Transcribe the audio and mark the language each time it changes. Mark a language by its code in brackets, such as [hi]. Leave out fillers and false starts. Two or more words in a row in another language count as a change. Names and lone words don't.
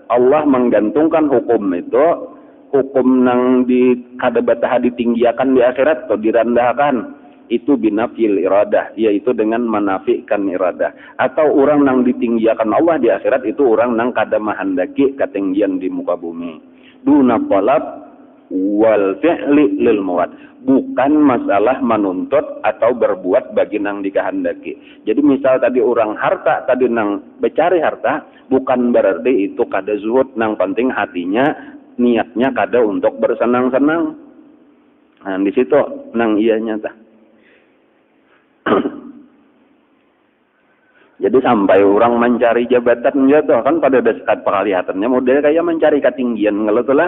[bjn] Allah menggantungkan hukum itu, hukum nang di kada batah ditinggiakan di akhirat atau direndahkan itu [ar] بنفي الإرادة, [bjn] yaitu dengan menafikan iradah. Atau orang nang ditinggiakan Allah di akhirat itu orang nang kada mahandaki ketinggian di muka bumi. [ar] دون الطلب والفعل للمراد, [bjn] bukan masalah menuntut atau berbuat bagi nang dikehendaki. Jadi misal tadi orang harta, tadi nang becari harta, bukan berarti itu kada zuhud, nang penting hatinya niatnya kada untuk bersenang-senang. Nah di situ nang ianya tah. Jadi sampai orang mencari jabatan jatuh kan pada dasar penglihatannya model kayak mencari ketinggian ngelotolah.